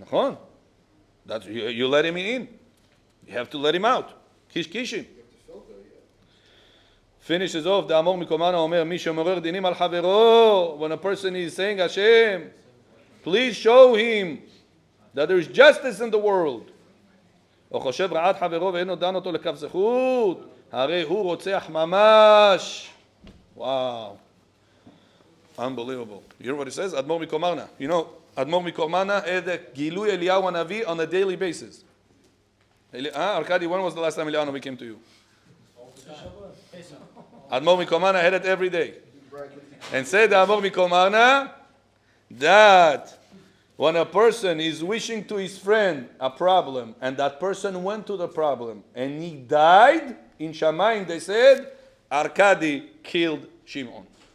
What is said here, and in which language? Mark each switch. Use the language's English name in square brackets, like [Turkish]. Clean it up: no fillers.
[English] Nachon. That's, you let him in. You have to let him out. Kish kishim. You have to filter, yeah. Finishes off, the Amor Mikomana Omer, [Hebrew] Mi shemorer dinim al chavero. [English] When a person is saying, Hashem, please show him that there is justice in the world. [Hebrew] או חושב רעת חברו ואינו דן אותו לכף זכות, הרי הוא רוצח ממש. [English] Wow. Unbelievable. You hear what it says? Admor Mikomarna. You know, Admor Mikomarna had a Gilui Eliyahu Hanavi on a daily basis. Arkady, when was the last time Eliyahu Hanavi came to you? Admor Mikomarna had it every day. And said Admor Mikomarna that when a person is wishing to his friend a problem, and that person went to the problem, and he died, in Shamayim they said, Arkady killed Shimon.